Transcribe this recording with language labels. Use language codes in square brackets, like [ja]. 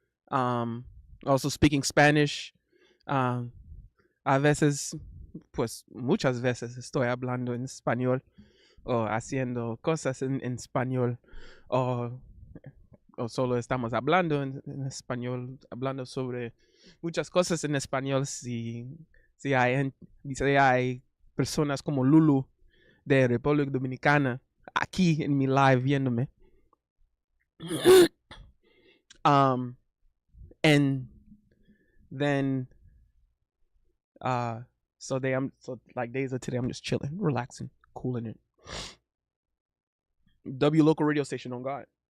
[en] Um, Also speaking Spanish. [es] Um, a veces, pues muchas veces estoy hablando en español o haciendo cosas en español o, o solo estamos hablando en español, hablando sobre muchas cosas en español. Si hay personas como Lulu de República Dominicana aquí en mi live viéndome. [en] um, and then uh, so like days of today, I'm just chilling, relaxing, cooling it. W local radio station on God.